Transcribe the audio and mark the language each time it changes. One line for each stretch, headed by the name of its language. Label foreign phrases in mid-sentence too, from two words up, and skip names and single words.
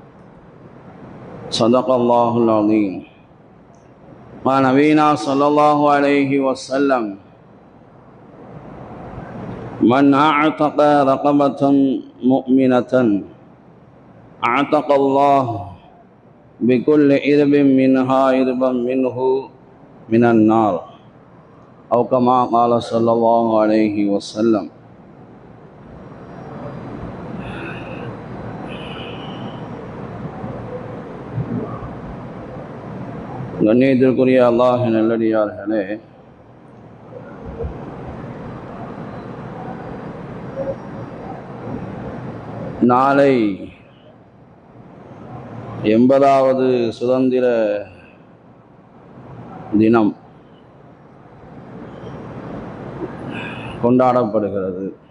Arabic: صدق الله العظيم قال نبينا صلى الله عليه وسلم من أعتق رقبة مؤمنة أعتق الله بكل إرب منها إربا منه من النار أو كما قال صلى الله عليه وسلم.
Tamil: கண்ணியத்திற்குரிய அல்லாஹ்வின் நல்லடியார்களே, நாளை 80வது சுதந்திர தினம் கொண்டாடப்படுகிறது.